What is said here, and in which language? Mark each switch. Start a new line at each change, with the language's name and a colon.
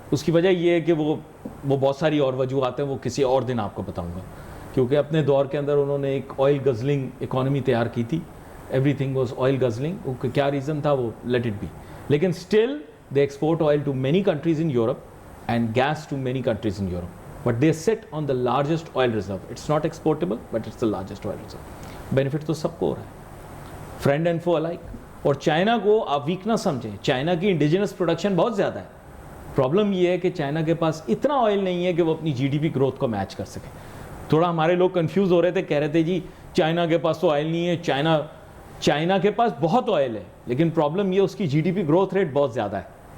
Urdu: اس کی وجہ یہ ہے کہ وہ بہت ساری اور وجوہات ہیں, وہ کسی اور دن آپ کو بتاؤں گا, کیونکہ اپنے دور کے اندر انہوں نے ایک آئل گزلنگ اکانومی تیار کی تھی.
English: Everything was oil guzzling.
Urdu: کیا ریزن تھا وہ
English: let it be,
Urdu: لیکن
English: Still they export oil to many countries in Europe and gas to many countries in Europe. But they sit on the largest oil reserve. It's not exportable, but it's the largest oil reserve.
Urdu: Benefit تو سب کو ہو رہا ہے,
English: friend and foe alike.
Urdu: اور China کو آپ week نہ سمجھیں, China کی انڈیجنس پروڈکشن بہت زیادہ ہے. پرابلم یہ ہے کہ چائنا کے پاس اتنا آئل نہیں ہے کہ وہ اپنی GDP گروتھ کو میچ کر سکے. تھوڑا ہمارے لوگ کنفیوز ہو رہے تھے, کہہ رہے تھے جی چائنا کے پاس تو آئل نہیں ہے, چائنا کے پاس بہت آئل ہے, لیکن پرابلم یہ اس کی GDP گروتھ ریٹ بہت زیادہ ہے.